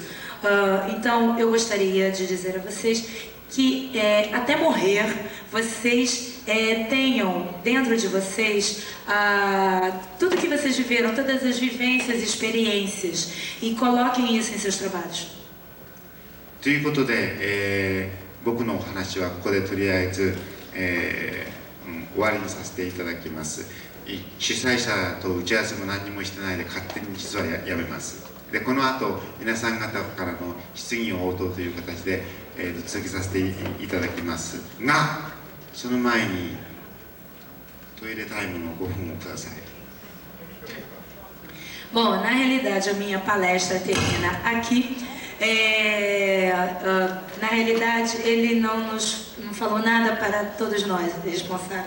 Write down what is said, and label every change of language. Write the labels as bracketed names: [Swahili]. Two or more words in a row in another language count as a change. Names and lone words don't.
[Portuguese] Então, eu gostaria de dizer a vocês que até morrer, vocês tenham dentro de vocês tudo que vocês viveram, todas as vivências e experiências, e coloquem isso em seus trabalhos. [Japanese] ということで、僕のお話はここでとりあえず、終わりにさせていただきます。主催者と打ち合わせも何もしてないで勝手に実はやめます。でこの後皆さん方からの質疑応答という形で、続けさせていただきますが、その前にトイレタイムの5分をください。 [Portuguese] Bom, na realidade a minha palestra termina aqui. Na realidade ele não falou nada para todos nós responsáveis.